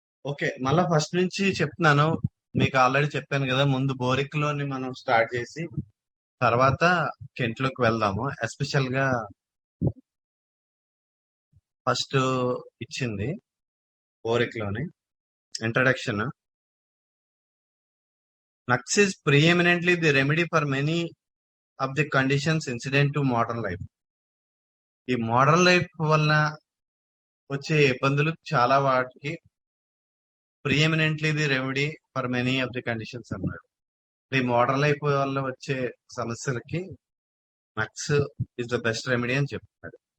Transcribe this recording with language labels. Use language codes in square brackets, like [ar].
[te] Okay, మళ్ళా first నుంచి చెప్తున్నాను. మీకు ఆల్రెడీ చెప్పాను కదా, ముందు బోరిక్ లోని మనం స్టార్ట్ చేసి తర్వాత కెంట్ లోకి వెళ్దాము. ఎస్పెషల్ గా ఫస్ట్ ఇచ్చింది బోరిక్ లోని introduction. [en] Nux is preeminently the remedy for many of the conditions incident to modern life. [te] ఈ మోడర్న్ లైఫ్ వలన వచ్చే ఇబ్బందులు చాలా వాటికి [en] preeminently the remedy for many of the conditions [te] అన్నాడు. ఈ మోడర్న్ లైఫ్ వల్ల వచ్చే సమస్యలకి [en] Nux is the best remedy [te] అని చెప్తాడు.